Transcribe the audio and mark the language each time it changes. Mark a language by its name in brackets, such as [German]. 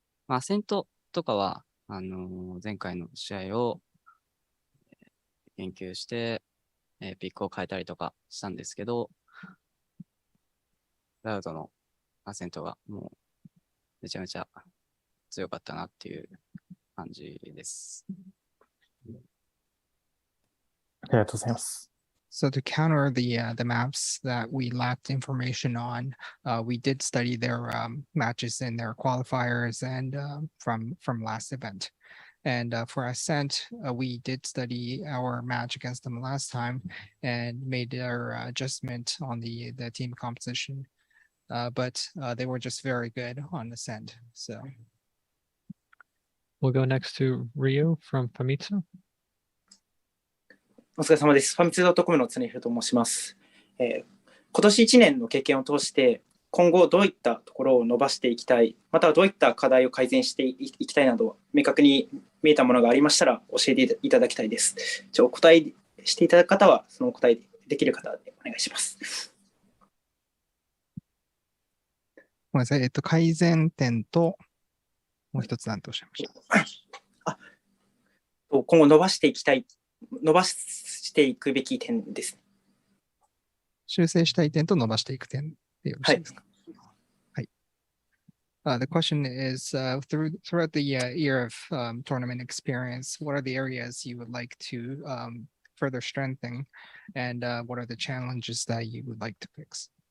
[Japanese] アセントとかは、前回の試合を研究して、ピックを変えたりとかしたんですけど、ラウドのアセントがもうめちゃめちゃ強かったなっていう感じです。ありがとうございます。 [English] So to counter the maps that we lacked information on, we did study their matches in their qualifiers and from last event. And for Ascent, we did study our match against them last time and made our adjustment on the team composition. But they were just very good on Ascent. So We'll go next to Ryu from Famitsu. [Japanese] お疲れ様です。ファミツー.comの常広と申します。今年1年の経験を通して、今後どういったところを伸ばしていきたい、またはどういった課題を改善していきたいなど、明確に見えたものがありましたら教えていただきたいです。お答えしていただく方は、そのお答えできる方でお願いします。ごめんなさい。改善点と、もう一つ何とおっしゃいました。今後伸ばしてしていくべき点です。修正したい点と伸ばしていく点でよろしいですか。はい。 [English] The question is, throughout the year of tournament experience, what are the areas you would like to further strengthen, and what are the challenges that you would like to fix?